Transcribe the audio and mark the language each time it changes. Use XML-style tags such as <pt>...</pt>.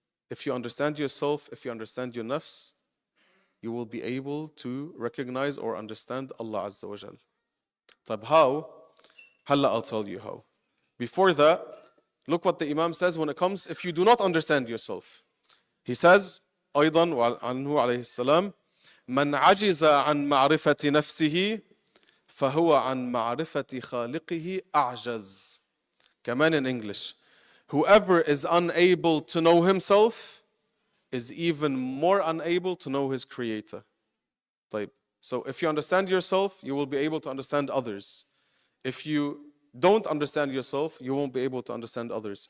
<en>If you understand yourself, if you understand your nafs, you will be able to recognize or understand Allah Azza wa Jal. طيب, how? Halla, I'll tell you how. Before that, look what the Imam says when it comes, if you do not understand yourself. He says,</en> <ar>أيضا عنه عليه السلام, من عجز عن معرفة نفسه فهو عن معرفة خالقه أعجز.</ar> <en>كمان in English. Whoever is unable to know himself is even more unable to know his creator.</en> <ar>طيب.</ar> <en>So if you understand yourself, you will be able to understand others. If you don't understand yourself, you won't be able to understand others.</en>